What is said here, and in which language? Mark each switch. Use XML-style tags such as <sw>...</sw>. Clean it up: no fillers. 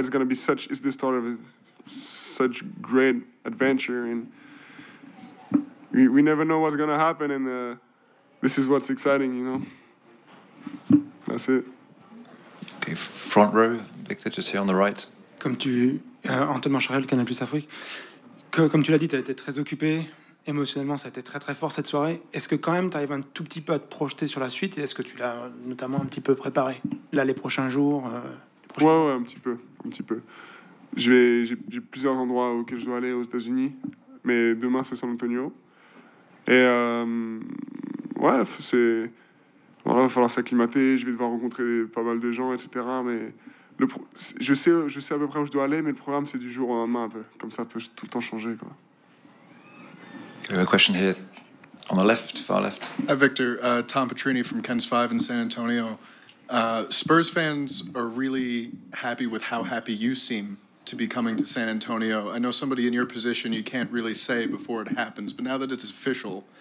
<en>It's the start of such great adventure, and we never know what's gonna happen, and this is what's exciting. You know, that's it. Okay, front row, Victor, just here on the right. Antoine Mancharel, Canal Plus Afrique.</en> <fr>Comme tu l'as dit, tu as été très occupé. Émotionnellement, ça a été très très fort cette soirée. Est-ce que quand même tu arrives un tout petit peu à te projeter sur la suite? Et est-ce que tu l'as notamment un petit peu préparé? Là, les prochains jours Ouais, un petit peu. J'ai plusieurs endroits auxquels je dois aller aux États-Unis. Mais demain, c'est San Antonio. Et il va falloir s'acclimater. Je vais devoir rencontrer pas mal de gens, etc. Mais je sais à peu près où je dois aller, mais le programme, c'est du jour au lendemain un peu. Comme ça peut tout le temps changer, quoi.</fr> <en>We have a question here on the left, far left. Victor, Tom Petrini from Ken's 5 in San Antonio. Spurs fans are really happy with how happy you seem to be coming to San Antonio. I know somebody in your position you can't really say before it happens, but now that it's official,</en>